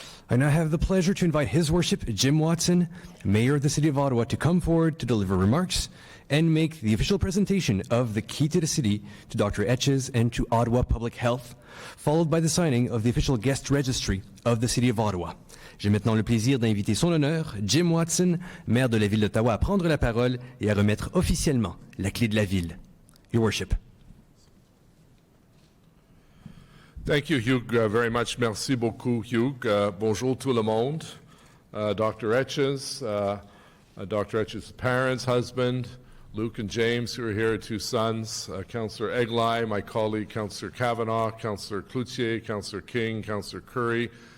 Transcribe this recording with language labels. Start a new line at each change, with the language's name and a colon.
English: I now have the pleasure to invite His Worship Jim Watson, Mayor of the City of Ottawa, to come forward to deliver remarks and make the official presentation of the key to the city to Dr. Etches and to Ottawa Public Health, followed by the signing of the official guest registry of the City of Ottawa.
French: J'ai maintenant le plaisir d'inviter son honneur, Jim Watson, maire de la ville d'Ottawa, à prendre la parole et à remettre officiellement la clé de la ville.
English: Your Worship. Thank you, Hugh, very much.
French: Merci beaucoup, Hugh. Bonjour tout le monde. Dr. Etches, Dr.
English: Etches' parents, husband, Luke and James, who are here, two sons, Councillor Eglai, my colleague, Councillor Kavanagh, Councillor Cloutier, Councillor King, Councillor Curry.